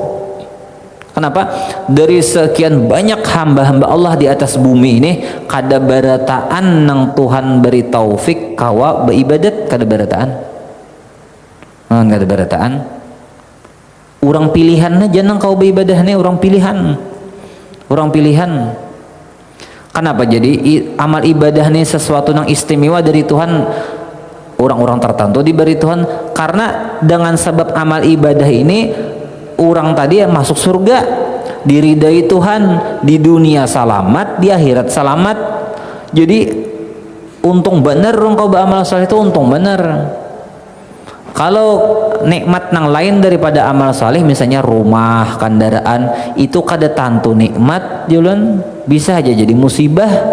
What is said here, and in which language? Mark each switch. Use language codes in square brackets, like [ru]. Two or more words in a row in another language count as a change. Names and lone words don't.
[id] Kenapa? [bjn] Dari sekian banyak hamba-hamba Allah di atas bumi ini kada barataan nang Tuhan beri taufik kawa beribadat, kada barataan. Kada barataan. Orang pilihan aja nang kau beribadah nih, orang pilihan. [id] Kenapa? Jadi amal ibadah nih sesuatu yang istimewa dari Tuhan. Orang-orang tertentu diberi Tuhan karena dengan sebab amal ibadah ini orang tadi masuk surga, diridai Tuhan, di dunia selamat, di akhirat selamat. Jadi untung bener orang kau beramal saleh itu untung bener. Kalau nikmat nang lain daripada amal saleh misalnya rumah, kendaraan itu kada tantu nikmat jalan bisa aja jadi musibah.